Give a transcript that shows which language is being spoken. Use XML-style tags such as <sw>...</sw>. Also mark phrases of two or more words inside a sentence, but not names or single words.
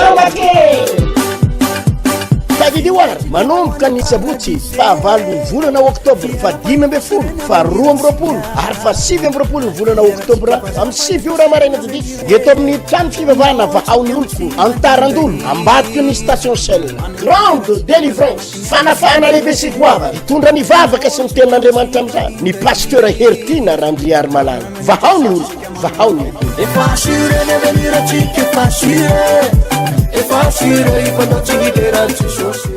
<mg>Tadidioar manomboka ny sabotsy fahavalo volana oktobra fa 12 fa 12 ary fa 7 ny volana oktobra amin'ny 7 ora maraina didi eto amin'ny trano fivavahana vahaony oloko antarandolo ambadiky ny station shell grande délivrance fanafana lehibe sy hoavana hitondra ny vavaka sy ny tenin'andriamanitra amin'izany ny pasteur Hertina Randriary Malala vahaony oloko vahaony</mg> <en>If I see it, if I don't see it,</en>